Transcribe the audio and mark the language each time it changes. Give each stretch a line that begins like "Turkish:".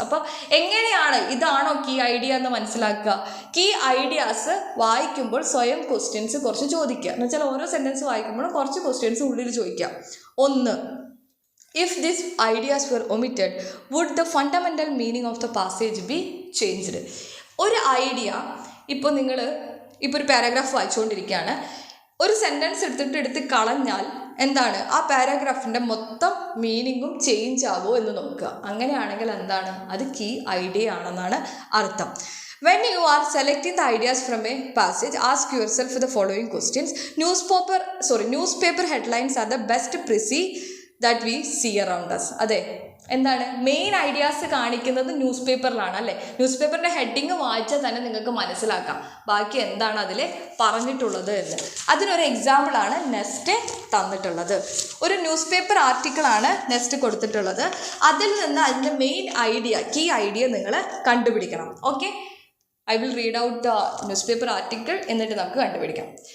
Malayalam: അപ്പോൾ എങ്ങനെയാണ്, ഇതാണോ കീ ഐഡിയ എന്ന് മനസ്സിലാക്കുക? കീ ഐഡിയാസ് വായിക്കുമ്പോൾ സ്വയം ക്വസ്റ്റ്യൻസ് കുറച്ച് ചോദിക്കുക. എന്ന് വെച്ചാൽ ഓരോ സെൻറ്റൻസ് വായിക്കുമ്പോഴും കുറച്ച് ക്വസ്റ്റ്യൻസ് ഉള്ളിൽ ചോദിക്കുക. 1.
English: If these ideas were omitted, would the fundamental meaning of the passage be changed?
Malayalam: ഒരു ഐഡിയ, ഇപ്പോൾ ഒരു പാരഗ്രാഫ് വായിച്ചുകൊണ്ടിരിക്കുകയാണ്, ഒരു സെൻറ്റൻസ് എടുത്ത് കളഞ്ഞാൽ എന്താണ് ആ പാരാഗ്രാഫിൻ്റെ മൊത്തം മീനിങ്ങും ചേഞ്ച് ആവുമോ എന്ന് നോക്കുക. അങ്ങനെയാണെങ്കിൽ എന്താണ് അത് കീ ഐഡിയ ആണെന്നാണ് അർത്ഥം.
English: When you are selecting the ideas from a passage, ask yourself the following questions. Newspaper headlines are the best précis that we see around us.
Malayalam: അതെ, എന്താണ് മെയിൻ ഐഡിയാസ് കാണിക്കുന്നത് ന്യൂസ് പേപ്പറിലാണ് അല്ലേ. ന്യൂസ് പേപ്പറിൻ്റെ heading വായിച്ചാൽ തന്നെ നിങ്ങൾക്ക് മനസ്സിലാക്കാം ബാക്കി എന്താണ് അതിൽ പറഞ്ഞിട്ടുള്ളത് എന്ന്. അതിനൊരു എക്സാമ്പിളാണ് നെക്സ്റ്റ് തന്നിട്ടുള്ളത്. ഒരു ന്യൂസ് പേപ്പർ ആർട്ടിക്കിളാണ് നെക്സ്റ്റ് കൊടുത്തിട്ടുള്ളത്. അതിൽ നിന്ന് അതിൻ്റെ മെയിൻ ഐഡിയ, കീ ഐഡിയ നിങ്ങൾ കണ്ടുപിടിക്കണം.
English: okay, I will read out the newspaper article
Malayalam: എന്നിട്ട് നമുക്ക് കണ്ടുപിടിക്കാം.